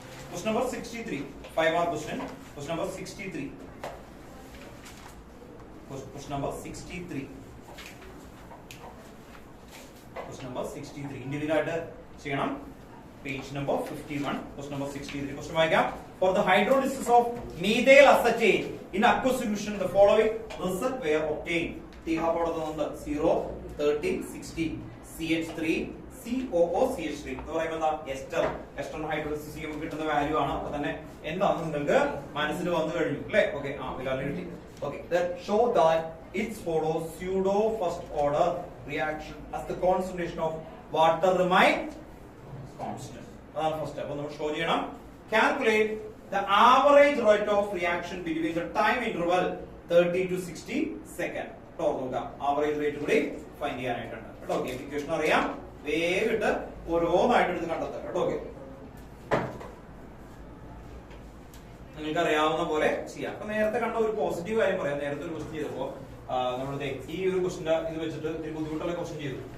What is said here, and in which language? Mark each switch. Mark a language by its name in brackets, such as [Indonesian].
[English] Question number 63. 5-mark question. Question number 63. Question number 63. Question number 63. Individual [Malayalam] ആയിട്ട് ചെയ്യണം. [English] Page number 51. Question number 63. Question [Malayalam] വായിക്കാം. [English] For the hydrolysis of methyl acetate in aqueous solution, the following result were obtained. [Malayalam] T-half കൊടുക്കുന്നുണ്ട് 0, 30, 60. CH3, COOCH3 എന്ന് പറയുമ്പോൾ എന്താ ester hydrolysis ചെയ്യുമ്പോൾ കിട്ടുന്ന value ആണ്. അപ്പൊ തന്നെ എന്താണെന്ന് നിങ്ങൾക്ക് മനസ്സിൽ വന്നു കഴിഞ്ഞു അല്ലേ? [English] Okay, okay, that show that it follows pseudo first order reaction as the concentration of water remain constant. [Malayalam] അതാണ് ഫസ്റ്റ് സ്റ്റെപ്പ്. നമ്മൾ ഷോ ചെയ്യണം. [English] Calculate the average rate of reaction between the time interval 30 to 60 seconds. [Malayalam] Average rate കൂടി find ചെയ്യാനായിട്ടുണ്ട് കേട്ടോ. Okay, equation അറിയാം, വേഗിട്ട് ഓരോന്നായിട്ട് എടുത്ത് കണ്ടെത്തുക കേട്ടോ. ഓക്കെ, നിങ്ങൾക്ക് അറിയാവുന്ന പോലെ ചെയ്യാം. അപ്പൊ നേരത്തെ കണ്ട ഒരു പോസിറ്റീവ് കാര്യം പറയാം. നേരത്തെ ഒരു ക്വസ്റ്റ്യൻ ചെയ്തപ്പോ നമ്മളുടെ ഈ ഒരു ക്വസ്റ്റിന്റെ ഇത് വെച്ചിട്ട് ഇത്തിരി ബുദ്ധിമുട്ടുള്ള ക്വസ്റ്റ്യൻ ചെയ്തു.